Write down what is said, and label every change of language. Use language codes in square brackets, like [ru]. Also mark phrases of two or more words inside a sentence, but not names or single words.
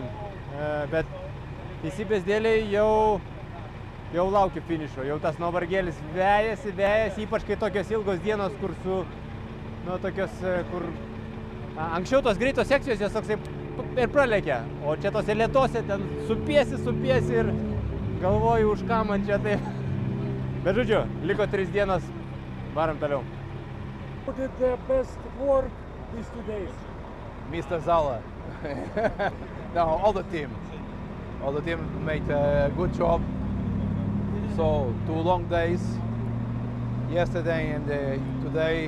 [lt] Bet teisybės dėliai jau laukiu finišo, jau tas nuovargėlis vejasi, ypač kai tokios ilgos dienos, kur anksčiau tos greitos sekcijos jos toksai ir pralekia, o čia tose lėtose ten supiesi ir galvoju, už ką man čia tai. Bet žodžiu, liko 3 dienos, varom toliau. [en] Who did the best work these 2 days? Mr. Zala. No, all the team. All the team made a good job. So 2 long days, yesterday and today.